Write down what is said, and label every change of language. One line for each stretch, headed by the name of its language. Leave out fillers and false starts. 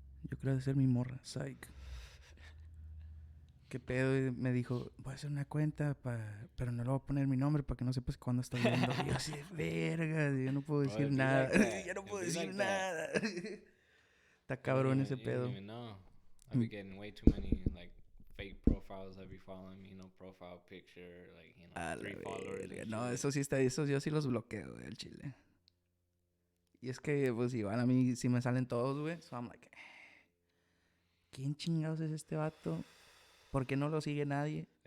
Spanish: Yo creo de ser mi morra, psych. ¿Qué pedo? Me dijo, voy a hacer una cuenta, pero no le voy a poner mi nombre para que no sepas cuándo estoy viendo. Y yo así, verga, yo no puedo decir nada. Yo no puedo decir nada. Está cabrón ese pedo.
English: I've been getting way too many, like, fake profiles that be following me, profile picture, like, 3 followers.
Spanish: No, eso sí está, eso yo sí los bloqueo, güey, el chile. Y es que, pues, igual a mí sí me salen todos, güey.
English: So I'm like,
Spanish: ¿quién chingados es este vato? ¿Por qué no lo sigue nadie?